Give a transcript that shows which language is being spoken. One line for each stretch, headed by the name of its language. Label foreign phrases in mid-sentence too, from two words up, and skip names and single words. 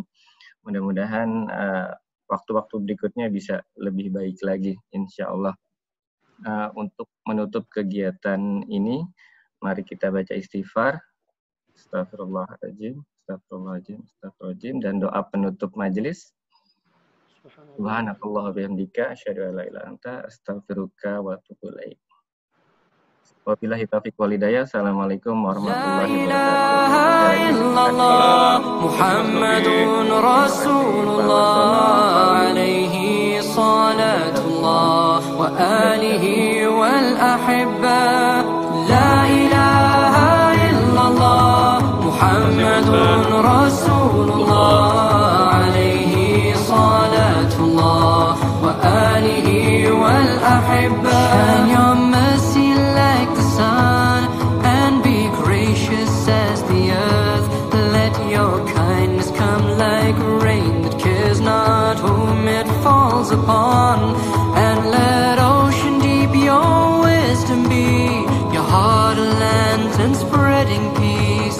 Indonesian: Mudah-mudahan waktu-waktu berikutnya bisa lebih baik lagi
Arabic: إن شاء الله.
Indonesian: Untuk menutup kegiatan ini, mari kita baca istighfar.
Arabic: أستغفر الله العظيم، أستغفر الله العظيم، أستغفر الله العظيم,
Indonesian: dan doa penutup majelis.
Arabic: سبحانك الله وبحمدك أشهد أن لا إله إلا أنت أستغفرك وأتوب إليك. وبالله التوفيق والهداية. السلام عليكم ورحمة الله وبركاته. محمد رسول الله عليه صلاة الله وآله والأحبة. لا إله إلا الله محمد رسول الله عليه صلاة الله وآله والأحبة.
English: And your mercy like the sun, and be gracious as the earth. Let your kindness come like rain that cares not whom it falls upon, and let ocean deep your wisdom be, your heart a lantern spreading peace.